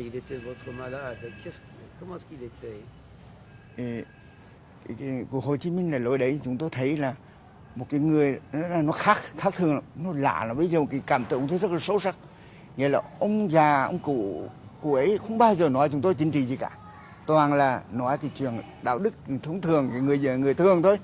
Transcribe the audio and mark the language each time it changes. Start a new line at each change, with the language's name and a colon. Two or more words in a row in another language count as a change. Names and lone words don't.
French: Il était votre malade. Comment est-ce qu'il était?
Vietnamese: của Hồ Chí Minh là lối đấy chúng tôi thấy là một cái người nó khác thường, nó lạ, là bây giờ cái cảm tưởng tôi rất là sâu sắc. Nghĩa là ông già, ông cụ ấy không bao giờ nói chúng tôi chính trị gì cả, toàn là nói cái chuyện đạo đức thông thường, cái người thường thôi.